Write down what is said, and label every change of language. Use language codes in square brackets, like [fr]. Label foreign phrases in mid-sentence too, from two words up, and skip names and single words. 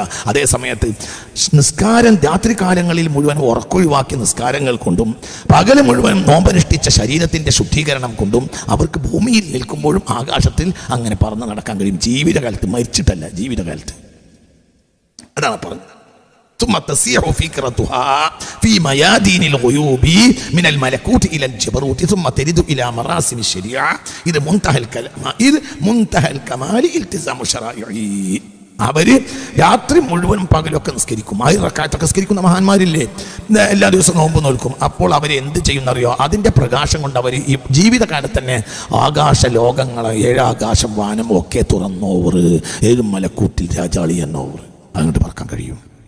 [ml] അതേ സമയത്ത് നിസ്കാരം രാത്രി കാലങ്ങളിൽ മുഴുവൻ ഉറക്കൊഴിവാക്കിയ നിസ്കാരങ്ങൾ കൊണ്ടും പകല് മുഴുവൻ നോമ്പനുഷ്ഠിച്ച ശരീരത്തിന്റെ ശുദ്ധീകരണം കൊണ്ടും അവർക്ക് ഭൂമിയിൽ നിൽക്കുമ്പോഴും ആകാശത്തിൽ അങ്ങനെ പറന്ന് നടക്കാൻ കഴിയും. ജീവിതകാലത്ത്, മരിച്ചിട്ടല്ല, ജീവിതകാലത്ത്. അതാണ് പറഞ്ഞത്. [ar] ثم تسيح فكرتها في ميادين الغيوب من الملكوت إلى الجبروت ثم ترد إلى مراسم الشريعة. إذا منتهى الكمال التزام شرائعه. [ml] അവര് രാത്രി മുഴുവൻ പകലൊക്കെ നിസ്കരിക്കും, 1000 റക്അത്തൊക്കെ നിസ്കരിക്കുന്ന മഹാന്മാരില്ലേ, എല്ലാ ദിവസവും നോമ്പ് നോൽക്കും. അപ്പോൾ അവർ എന്ത് ചെയ്യുന്നറിയോ? അതിൻ്റെ പ്രകാശം കൊണ്ട് അവർ ഈ ജീവിതകാലത്ത് തന്നെ ആകാശ ലോകങ്ങളെ, 7 ആകാശം, വാനം ഒക്കെ തുറന്നോവർ, 7 മലക്കൂട്ടിൽ രാജാളി എന്നോവർ അങ്ങോട്ട് പറക്കാൻ കഴിയും.